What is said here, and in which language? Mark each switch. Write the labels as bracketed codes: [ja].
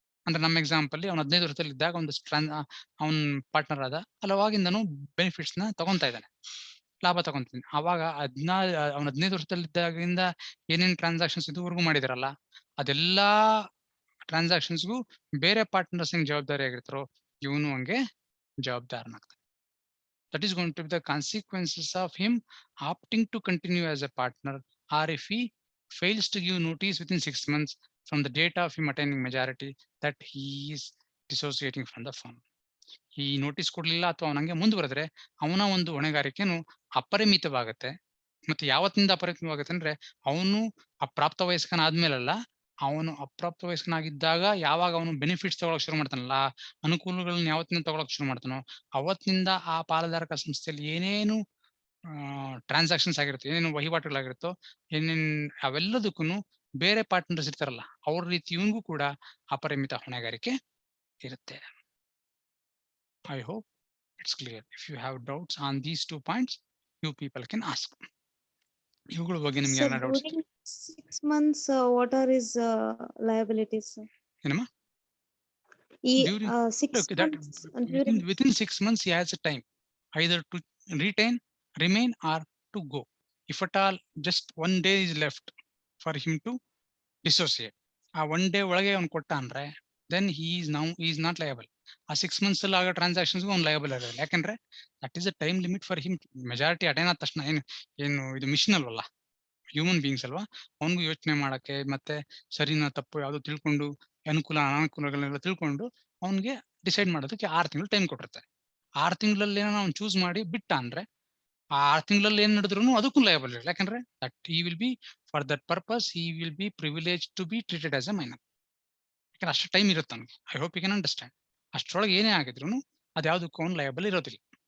[kn] ಅಂದ್ರೆ ನಮ್ಮ ಎಕ್ಸಾಂಪಲ್ ಅವ್ನು 15 ವರ್ಷದಲ್ಲಿ ಇದ್ದಾಗ ಒಂದು ಅವ್ನ್ ಪಾರ್ಟ್ನರ್ ಆದ, ಅವಾಗಿಂದನು ಬೆನಿಫಿಟ್ಸ್ ನ ತಗೊಂತಾ ಇದ್ದಾನೆ, ಲಾಭ ತಗೊಂತೀನಿ. ಅವಾಗ ಅವ್ನು 15 ವರ್ಷದಲ್ಲಿದ್ದಾಗಿಂದ ಏನೇನ್ ಟ್ರಾನ್ಸಾಕ್ಷನ್ಸ್ ಇದುವರೆಗೂ ಮಾಡಿದಾರಲ್ಲ, ಅದೆಲ್ಲಾ ಟ್ರಾನ್ಸಾಕ್ಷನ್ಸ್ಗೂ ಬೇರೆ ಪಾರ್ಟ್ನರ್ಸ್ ಹೆಂಗ್ ಜವಾಬ್ದಾರಿ ಆಗಿರ್ತಾರೋ ಇವನು ಹಂಗೆ ಜವಾಬ್ದಾರನಾಗ್ತಾನೆ. [en] That is going to be the consequences of him opting to continue as a partner, or if he fails to give notice within 6 months from the date of him attaining majority, that he is dissociating from the firm. [kn] ಈ notice ಕೊಡ್ಲಿಲ್ಲ ಅಥವಾ ಅವನಂಗೆ ಮುಂದುವರೆದ್ರೆ ಅವನ ಒಂದು ಹೊಣೆಗಾರಿಕೆನು ಅಪರಿಮಿತವಾಗುತ್ತೆ. ಮತ್ತೆ ಯಾವತ್ತಿಂದ ಅಪರಿಮಿತವಾಗುತ್ತೆ ಅಂದ್ರೆ ಅವನು ಅಪ್ರಾಪ್ತ ವಯಸ್ಕನಾದ್ಮೇಲಲ್ಲ, ಅವನು ಅಪ್ರಾಪ್ತ ವಯಸ್ಕನಾಗಿದ್ದಾಗ ಯಾವಾಗ ಅವನು ಬೆನಿಫಿಟ್ಸ್ ತಗೊಳಕ್ ಶುರು ಮಾಡ್ತಾನಲ್ಲ, ಅನುಕೂಲಗಳನ್ನ ಯಾವತ್ತಿಂದ ತಗೊಳಕ್ ಶುರು ಮಾಡ್ತಾನೋ ಅವತ್ತಿನಿಂದ ಆ ಪಾಲುದಾರಕ ಸಂಸ್ಥೆಯಲ್ಲಿ ಏನೇನು ಟ್ರಾನ್ಸಾಕ್ಷನ್ಸ್ ಆಗಿರುತ್ತೆ, ಏನೇನು ವಹಿವಾಟುಗಳಾಗಿರುತ್ತೋ, ಏನೇನ್ ಅವೆಲ್ಲದಕ್ಕೂ ಬೇರೆ ಪಾರ್ಟ್ನರ್ಸ್ ಇರ್ತಾರಲ್ಲ ಅವ್ರ ರೀತಿ ಇವನಿಗೂ ಕೂಡ ಅಪರಿಮಿತ ಹೊಣೆಗಾರಿಕೆ ಇರುತ್ತೆ. [en] I hope it's clear. If you have doubts on these 2 points you people can ask. [kn] ಇವುಗಳ ಬಗ್ಗೆ ನಿಮ್ಗೆ [en] Sir, [kn] ಏನಾರ doubts? [en] during 6 months, what are his liabilities, sir? [kn] ಏನಮ್ಮ? [en] During 6 look that months during within 6 months he has a time either to retain, remain or to go. If at all just 1 day is left for him to dissociate, [kn] ಆ 1 day ಒಳಗೆ ಅವ್ನು ಕೊಟ್ಟ ಅಂದ್ರೆ [en] then he is not liable. [kn] ಆ 6 months ಅಲ್ಲಿ ಆಗೋ transactions ಅವ್ನು liable ಇರೋದಿಲ್ಲ. ಯಾಕಂದ್ರೆ [en] That is a time limit for him. [kn] Majority attain ಆದ ತಕ್ಷಣ ಏನು ಇದು ಮಿಷನ್ ಅಲ್ವಲ್ಲ, ಹ್ಯೂಮನ್ ಬೀಯಿಂಗ್ಸ್ ಅಲ್ವಾ, ಅವನಿಗೂ ಯೋಚನೆ ಮಾಡಕ್ಕೆ ಮತ್ತೆ ಸರಿನಾ ತಪ್ಪು ಯಾವ್ದು ತಿಳ್ಕೊಂಡು ಅನುಕೂಲ ಅನಾನುಕೂಲಗಳನ್ನೆಲ್ಲ ತಿಳ್ಕೊಂಡು ಅವನಿಗೆ ಡಿಸೈಡ್ ಮಾಡೋದಕ್ಕೆ 6 ತಿಂಗಳು ಟೈಮ್ ಕೊಟ್ಟಿರ್ತಾರೆ. 6 ತಿಂಗಳಲ್ಲಿ ಏನೋ ಅವ್ನು ಚೂಸ್ ಮಾಡಿ ಬಿಟ್ಟ ಅಂದ್ರೆ ಆ 6 ತಿಂಗಳಲ್ಲಿ ಏನ್ ನಡೆದ್ರು ಅದಕ್ಕೂ ಲಯಬಲ್ ಇಲ್ಲ. ಯಾಕಂದ್ರೆ [en] That he will be for that purpose he will be privileged to be treated as a minor. [kn] ಯಾಕಂದ್ರೆ ಅಷ್ಟು ಟೈಮ್ ಇರುತ್ತೆ ಅವನಿಗೆ. [en] I hope you can understand. [kn] ಅಷ್ಟರೊಳಗೆ ಏನೇ ಆಗಿದ್ರು ಅದು ಯಾವುದಕ್ಕೂ ಅವ್ನು ಲಯಬಲ್ ಇರೋದಿಲ್ಲ.